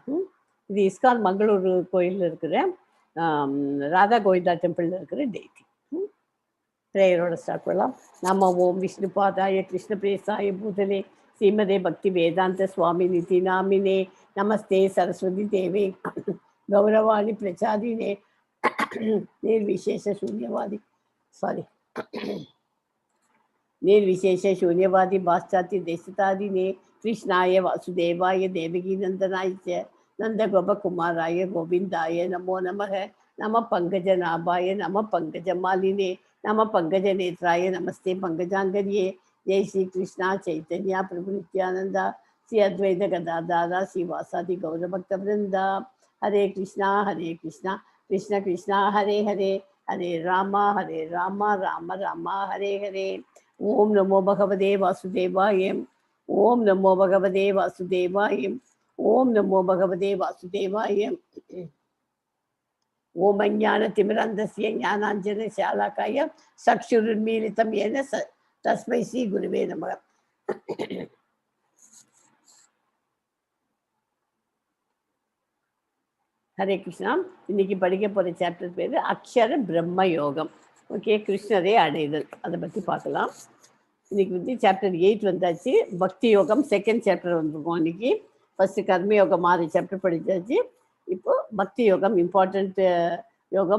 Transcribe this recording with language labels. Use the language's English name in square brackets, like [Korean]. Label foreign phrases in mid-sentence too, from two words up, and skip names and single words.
[Tamil] இது இஸ்கான் மங்களூரு கோயிலில் இருக்கிற ராதா கோவிந்தா டெம்பிளில் இருக்கிற டேட். ப்ரேயரோட ஸ்டார்ட் பண்ணலாம். நம்ம [Sanskrit] ओम विष्णु पादाय कृष्ण प्रेष्ठाय भूतले श्रीमते भक्ति वेदान्त स्वामी इति नामिने नमस्ते सारस्वते देवे गौरवाणी प्रचारिणे निर्विशेष शून्यवादी पाश्चात्य देशतादिने कृष्णाय वासुदेवाय देवकी नंदनाय च नंदगोप कुमाराय गोविंदाय नमो नमः नमः पंकजनाभाय नमः पंकजमालिने नमः पंकजनेत्राय नमस्ते पंकजांगर्ये जय श्री कृष्णा चैतन्य प्रभु नित्यानंद श्री अद्वैत गदाधर श्रीवासादि गौरभक्त वृंदा हरे कृष्णा कृष्ण कृष्ण हरे हरे हरे राम राम राम हरे हरे. ओम नमो भगवते वासुदेवाय. ओम नमो भगवते वासुदेवाय. ओम नमो भगवते वासुदेवाय. ओम ज्ञानतिमिरन्धस्य ज्ञानाञ्जनशलाकाय चक्षुरुन्मीलितं येन तस्मै श्री गुरुवे नमः. [Tamil] ஹரே கிருஷ்ணா. இன்னைக்கு படிக்க போகிற சாப்டர் பேர் அக்ஷர பிரம்ம யோகம். ஓகே, கிருஷ்ணரை அடைதல், அதை பற்றி பார்க்கலாம். இன்னைக்கு சாப்டர் 8 வந்தாச்சு. பக்தி யோகம் செகண்ட் சாப்டர் வந்துருக்கோம். இன்னைக்கு ஃபர்ஸ்ட் கர்மயோகம் 6 சாப்டர் படித்தாச்சு. இப்போ பக்தி யோகம் இம்பார்ட்டண்ட் யோகம்.